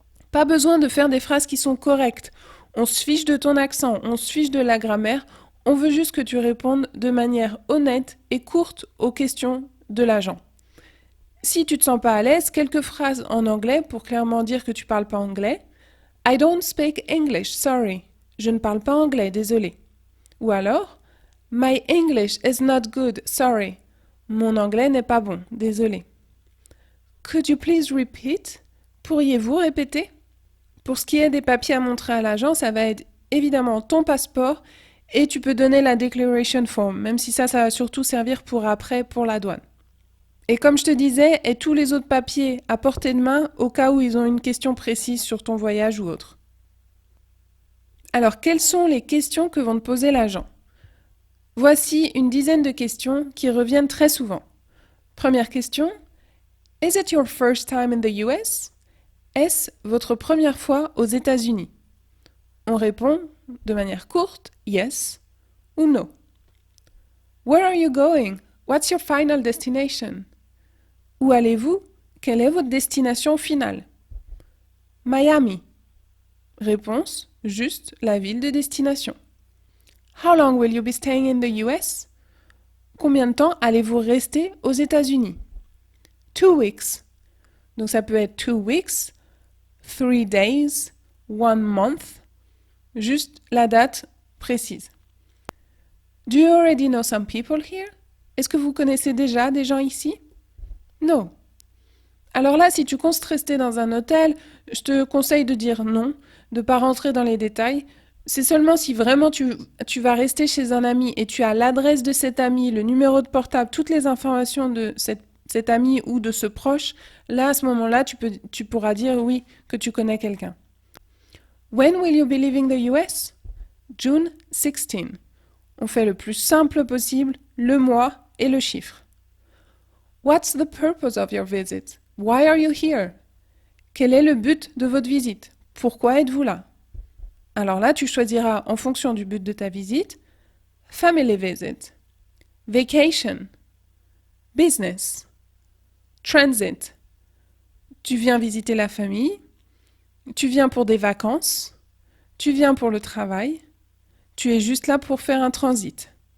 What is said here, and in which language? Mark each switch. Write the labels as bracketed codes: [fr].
[fr] Pas besoin de faire des phrases qui sont correctes. On se fiche de ton accent, on se fiche de la grammaire, on veut juste que tu répondes de manière honnête et courte aux questions de l'agent. Si tu te sens pas à l'aise, quelques phrases en anglais pour clairement dire que tu parles pas anglais. [en] I don't speak English, sorry. [fr] Je ne parle pas anglais, désolé. Ou alors, [en] My English is not good, sorry. [fr] Mon anglais n'est pas bon, désolé. [en] Could you please repeat? [fr] Pourriez-vous répéter? Pour ce qui est des papiers à montrer à l'agent, ça va être évidemment ton passeport et tu peux donner la declaration form, même si ça va surtout servir pour après, pour la douane. Et comme je te disais, et tous les autres papiers à portée de main au cas où ils ont une question précise sur ton voyage ou autre. Alors, quelles sont les questions que vont te poser l'agent? Voici une dizaine de questions qui reviennent très souvent. Première question. [en] Is it your first time in the US? [fr] Est-ce votre première fois aux États-Unis? On répond de manière courte, yes ou no. [en] Where are you going? What's your final destination? [fr] Où allez-vous? Quelle est votre destination finale? Miami. Réponse, juste la ville de destination. [en] How long will you be staying in the US? [fr] Combien de temps allez-vous rester aux États-Unis? [en] 2 weeks. [fr] Donc ça peut être [en] 2 weeks, 3 days, 1 month. [fr] Juste la date précise. [en] Do you already know some people here? [fr] Est-ce que vous connaissez déjà des gens ici? No. Alors là, si tu comptes rester dans un hôtel, je te conseille de dire non, de ne pas rentrer dans les détails. C'est seulement si vraiment tu vas rester chez un ami et tu as l'adresse de cet ami, le numéro de portable, toutes les informations de cet ami ou de ce proche, là, à ce moment-là, tu pourras dire oui, que tu connais quelqu'un. [en] When will you be leaving the US? June 16. [fr] On fait le plus simple possible, le mois et le chiffre. [en] What's the purpose of your visit? Why are you here? [fr] Quel est le but de votre visite? Pourquoi êtes-vous là? Alors là, tu choisiras en fonction du but de ta visite, [en] family visit, vacation, business, transit. [fr] Tu viens visiter la famille, tu viens pour des vacances, tu viens pour le travail, tu es juste là pour faire un transit.